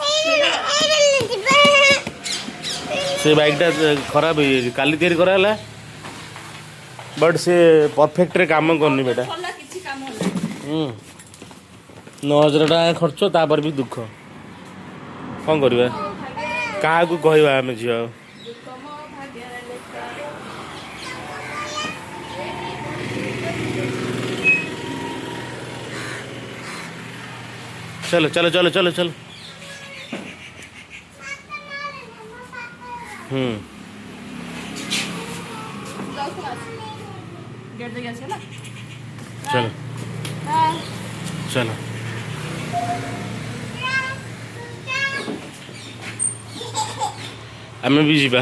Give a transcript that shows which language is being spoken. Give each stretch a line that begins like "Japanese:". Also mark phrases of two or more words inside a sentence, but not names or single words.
Odia: ସେ ବାଇକ୍ଟା ଖରାପ ହେଇଯାଇଛି, କାଲି ତିଆରି କରାହେଲା, ବଟ୍ ସେ ପରଫେକ୍ଟରେ କାମ କରୁନି ବେଟା। 9,000 ଟଙ୍କା ଖର୍ଚ୍ଚ, ତାପରେ ବି ଦୁଃଖ। କ'ଣ କରିବା, କାହାକୁ କହିବା ଆମେ ଝିଅ?
Hindi: चलो चलो चलो चलो चलो। चलो चलो
Odia: ଆମେ ବି ଯିବା।